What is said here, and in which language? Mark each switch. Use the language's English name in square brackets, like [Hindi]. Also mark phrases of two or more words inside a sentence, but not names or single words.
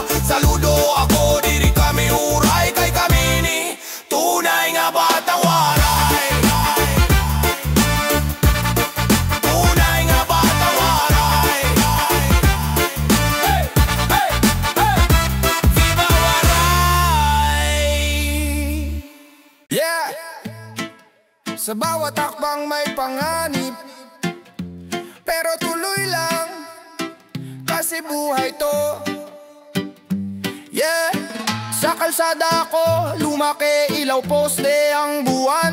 [Waray] Saludo ako, diri kami uray, kay kami ni tunay nga batang waray. Tunay nga batang waray. Viva waray! Yeah! [Filipino] Sa bawat takbang may panganib, pero tuloy lang, kasi buhay to. Yeah! Sa kalsada ko, lumaki, ilaw poste ang buwan.